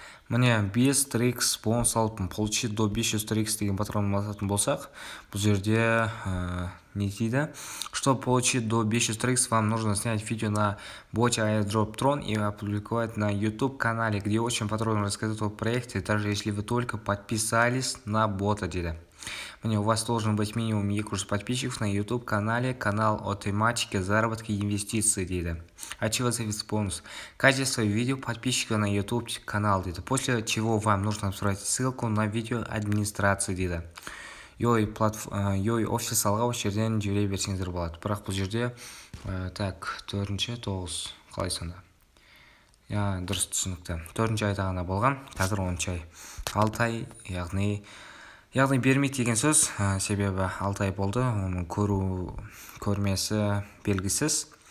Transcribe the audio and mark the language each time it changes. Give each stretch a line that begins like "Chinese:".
Kazakh: Міне 5 трикс бонус алып,
Russian: получить до 500 трикс
Kazakh: деген батырманы басатын болсақ, бұл жерде не дейді?
Russian: Чтобы получить до 500 трикс, вам нужно снять видео на боте Airdrop Tron и опубликовать на YouTube канале, где очень подробно рассказывают о проекте, даже если вы только подписались на бота дейді. У вас должен быть минимум 200 подписчиков на YouTube канале, канал о тематике заработка и инвестиций дейді. Отчего зависит бонус? Качество видео подписчика на YouTube канал дейді. После чего вам нужно отправить ссылку на видео администрации дейді.
Kazakh: Yoi официалға осы жерден жібере берсеңіздер болады. Бірақ бұл жерде так 4-9 қалай сонда? Дұрыс түсінікті. 4-ші айда ғана болған, қазір 10-ші ай. 6 ай, яғни бермейді деген сөз, себебі 6 ай болды, оның көрмесі белгісіз.